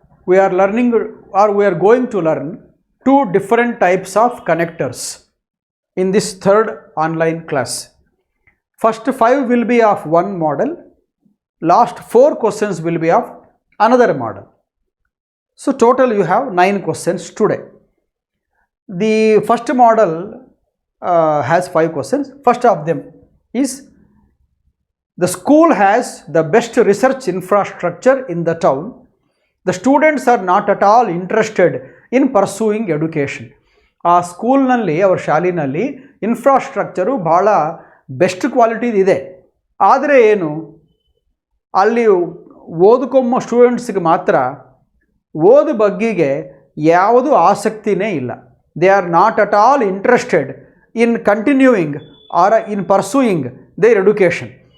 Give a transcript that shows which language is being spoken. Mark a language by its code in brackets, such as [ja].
[en] We are learning or we are going to learn two different types of connectors in this third online class. First 5 will be of one model, last 4 questions will be of another model. So total you have 9 questions today. The first model has 5 questions. First of them is, the school has the best research infrastructure in the town. The students are not at all interested in pursuing education. [kn] ಆ ಸ್ಕೂಲ್ನಲ್ಲಿ ಅವರ ಶಾಲಿನಲ್ಲಿ infrastructure ಭಾಳ best quality ಇದೆ. ಆದರೆ ಏನು, ಅಲ್ಲಿ ಓದ್ಕೊಂಬ ಸ್ಟೂಡೆಂಟ್ಸ್ಗೆ ಮಾತ್ರ ಓದು ಬಗ್ಗೆಗೆ ಯಾವುದೂ ಆಸಕ್ತಿನೇ ಇಲ್ಲ. [en] They are not at all interested in continuing or in pursuing their education.